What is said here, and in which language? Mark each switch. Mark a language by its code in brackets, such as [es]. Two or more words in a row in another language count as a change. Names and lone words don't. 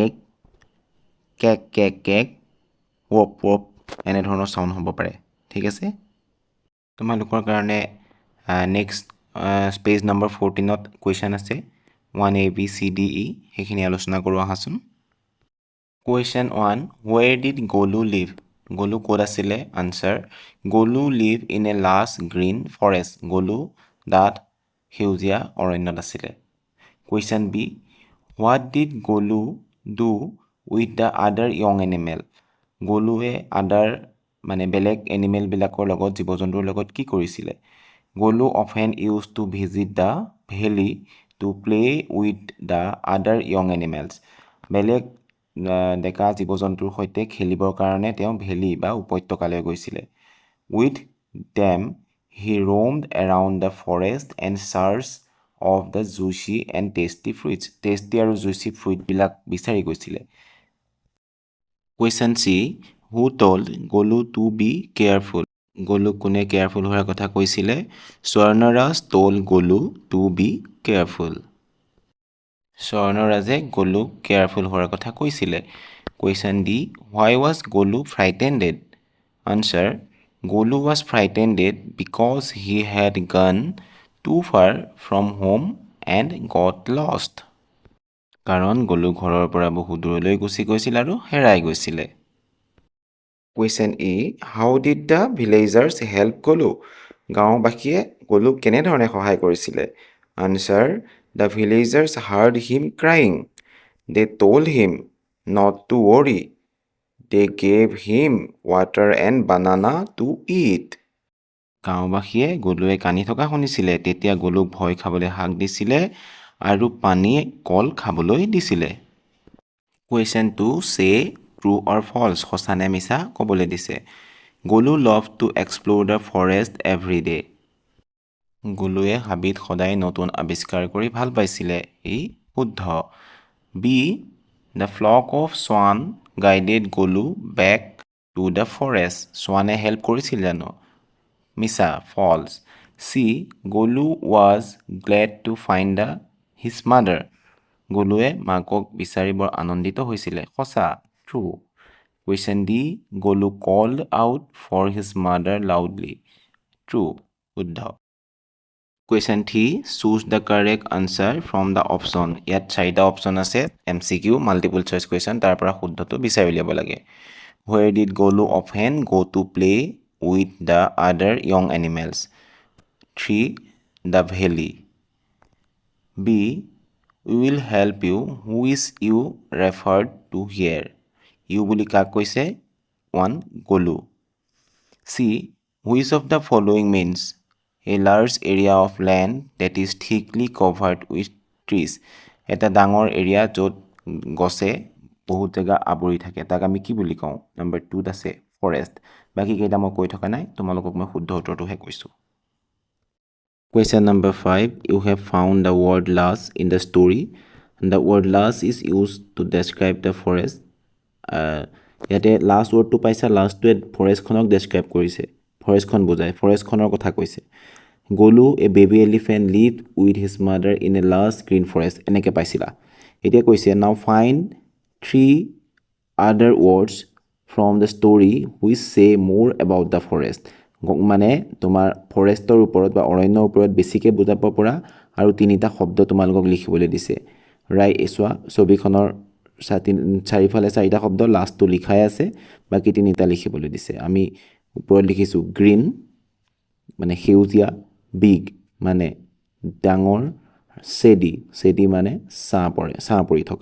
[as] কেক কেক কেক ৱপ এনেধৰণৰ সাউণ্ড হ'ব পাৰে ঠিক আছে তোমালোকৰ কাৰণে [en] next page number [as] 14ত কুৱেশ্যন আছে 1 A B C D E সেইখিনি আলোচনা কৰোঁ আহাচোন [en] Question 1 Where did Golu live? [as] Golu ক'ত আছিলে? [en] Answer Golu live in a lush green forest. Golu that [as] সেউজীয়া অৰণ্যত আছিলে [en] Question B What did Golu do with the other young animal? [as] Goluৱে other মানে বেলেগ এনিমেলবিলাকৰ লগত জীৱ-জন্তুৰ লগত কি কৰিছিলে [en] Golu often used to visit the valley to play with the other young animals. [as] বেলেগ ডেকা জীৱ-জন্তুৰ সৈতে খেলিবৰ কাৰণে তেওঁ ভেলি বা উপত্যকালৈ গৈছিলে [en] with them he roamed around the forest and searched of the juicy and tasty fruits [as] tasty আৰু [en] juicy fruit [as] বিলাক বিচাৰি গৈছিলে [en] Question C who told Golu to be careful [as] Golu কোনে কেয়াৰফুল হোৱাৰ কথা কৈছিলে [en] স্বৰ্ণৰাজ told Golu to be careful [as] স্বৰ্ণৰাজে গলুক কেয়াৰফুল হোৱাৰ কথা কৈছিলে [en] Question D Why was Golu frightened? Answer Golu was frightened because he had gone too far from home and got lost. [as] কাৰণ গলু ঘৰৰ পৰা বহু দূৰলৈ গুচি গৈছিল আৰু হেৰাই গৈছিলে [en] Question E How did the villagers help Golu? [as] গাঁওবাসীয়ে গলুক কেনেধৰণে সহায় কৰিছিলে [en] Answer The villagers heard him crying. They told him not to worry. They gave him water and banana to eat. [as] গাঁওবাসীয়ে গলুৱে কানি থকা শুনিছিলে তেতিয়া গলুক ভয় খাবলৈ হাক দিছিলে আৰু পানী কল খাবলৈ দিছিলে [en] Question 2 Say true or false [as] সঁচা নে মিছা ক'বলৈ দিছে [en] Golu loved to explore the forest every day. [as] গলুৱে হাবিত সদায় নতুন আৱিষ্কাৰ কৰি ভাল পাইছিলে ই শুদ্ধ [en] B The flock of swan guided Golu back to the forest swane [as] help কৰিছিল জানো মিছা [en] false C Golu was glad to find his mother [as] গলুৱে মাকক বিচাৰি বৰ আনন্দিত হৈছিলে সঁচা [en] true Question D Golu called out for his mother loudly true শুদ্ধ Question 3 choose the correct answer from the option [as] ইয়াত চাৰিটা অপচন আছে [en] MCQ multiple choice question [as] তাৰ পৰা শুদ্ধটো বিচাৰি উলিয়াব লাগে [en] Where did Golu often go to play with the other young animals 3 the valley B we will help you who is you referred to here you [as] বুলি কাক কৈছে [en] 1 Golu C which of the following means A large area of land that is thickly covered with trees. [as] এটা ডাঙৰ এৰিয়া য'ত গছে বহুত জায়গা আবৰি থাকে তাক আমি কি বুলি কওঁ নম্বৰ 2 ত আছে ফৰেষ্ট বাকি কেইটা মই কৈ থকা নাই তোমালোকক মই শুদ্ধ উত্তৰটোহে কৈছো [en] Question number 5 you have found the word lush in the story the word lush is used to describe the forest [as] ইয়াতে লাষ্ট ৱৰ্ডটো পাইছা লাষ্টটোৱে ফৰেষ্টখনক ডেছক্ৰাইব কৰিছে ফৰেষ্টখন বুজায় ফৰেষ্টখনৰ কথা কৈছে [en] Golu a baby elephant lived with his mother in a lush green forest [as] এনেকৈ পাইছিলা এতিয়া কৈছে [en] now find three other words from the story which say more about the forest. [as] মানে তোমাৰ ফৰেষ্টৰ ওপৰত বা অৰণ্যৰ ওপৰত বেছিকৈ বুজাব পৰা আৰু তিনিটা শব্দ তোমালোকক লিখিবলৈ দিছে। চোৱা ছবিখনৰ চাৰিফালে চাৰিটা শব্দ, লাষ্টটো লিখাই আছে, বাকী তিনিটা লিখিবলৈ দিছে। আমি ওপৰত লিখিছোঁ গ্ৰীণ মানে সেউজীয়া, বিগ মানে ডাঙৰ, চেডি মানে ছাঁ পৰি থকা।